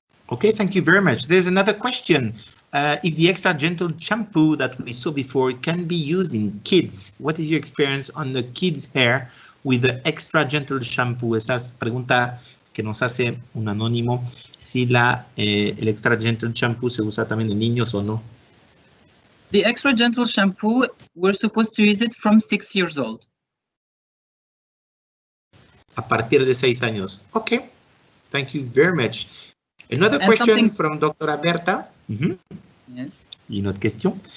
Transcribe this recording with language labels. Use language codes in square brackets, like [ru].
[en] Okay, thank you very much. There's another question. If the extra gentle shampoo that we saw before can be used in kids, what is your experience on the kids' hair with the extra gentle shampoo? [es] Esa es pregunta que nos hace un anónimo, si el extra gentle shampoo se usa también en niños o no. [en] The extra gentle shampoo, we're supposed to use it from 6 years old. [es] A partir de 6 años. [en] Okay, thank you very much. Another question from Dr. Berta. Yes. [fr] Une autre question.